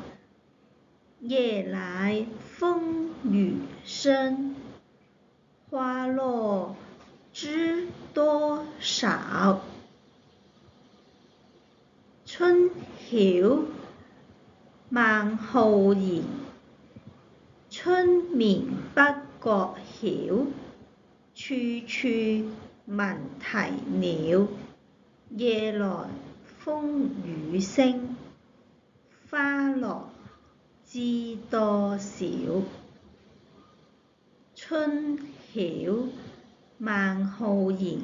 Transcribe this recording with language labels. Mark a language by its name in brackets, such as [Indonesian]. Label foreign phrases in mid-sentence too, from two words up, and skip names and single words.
[Chinese] 夜来风雨声，花落知多少。春曉，孟浩然。春眠不覺曉，處處聞啼鳥。夜來風雨聲，花落知多少。春曉，孟浩然。